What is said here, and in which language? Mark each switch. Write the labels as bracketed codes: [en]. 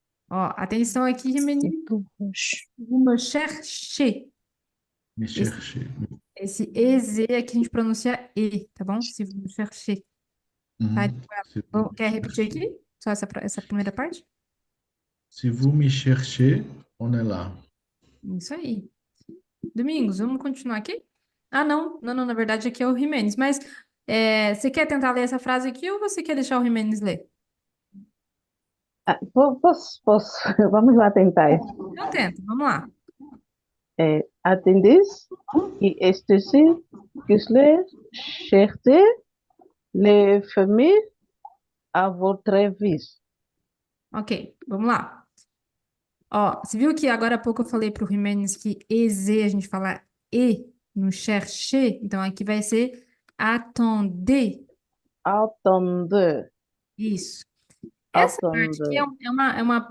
[pt] Ó, atenção aqui, Jimenez. [fr] Vous me cherchez. Me [pt] Esse, [fr] chercher. [pt] esse EZ aqui a gente pronuncia E, tá bom? [fr] Se vous me cherchez. [pt] Tá? [fr] Si vous, [pt] Quer repetir aqui? Só essa primeira parte? [fr] si vous me cherchez, on est là. [pt] Isso aí. Domingos, vamos continuar aqui? Ah, não, na verdade aqui é o Jimenez. Mas você quer tentar ler essa frase aqui ou você quer deixar o Jimenez ler? Ah, posso. Vamos lá tentar. Então tenta, vamos lá. [fr] Attendez, et estesi que les cherchez les familles à votre avis. [pt] Ok, vamos lá. Ó, você viu que agora há pouco eu falei pro Jimenez que EZ a gente fala E no chercher? Então aqui vai ser attendez. [fr] Attendez, [pt] Isso. Essa parte aqui é, [fr] attendez.